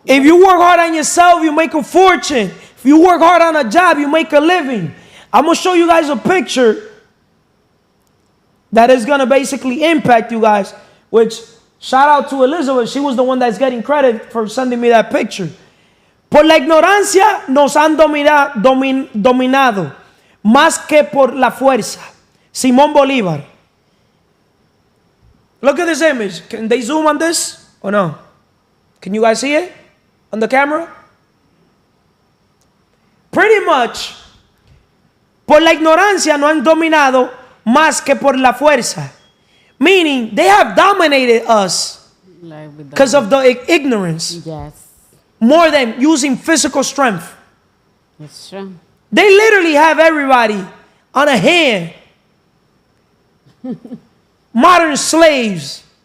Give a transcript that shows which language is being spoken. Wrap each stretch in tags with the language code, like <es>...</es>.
<en>If you work hard on yourself, you make a fortune. If you work hard on a job, you make a living. I'm gonna show you guys a picture that is gonna basically impact you guys. Which shout out to Elizabeth. She was the one that's getting credit for sending me that picture.</en> <es>Por la ignorancia nos han dominado más que por la fuerza. Simón Bolívar.</es> <en>Look at this image. Can they zoom on this or no? Can you guys see it on the camera? Pretty much,</en> <es>por la ignorancia nos han dominado más que por la fuerza.</es> <en>Meaning, they have dominated us because of the ignorance. Yes. More than using physical strength. That's true. They literally have everybody on a hand. Modern slaves.</en>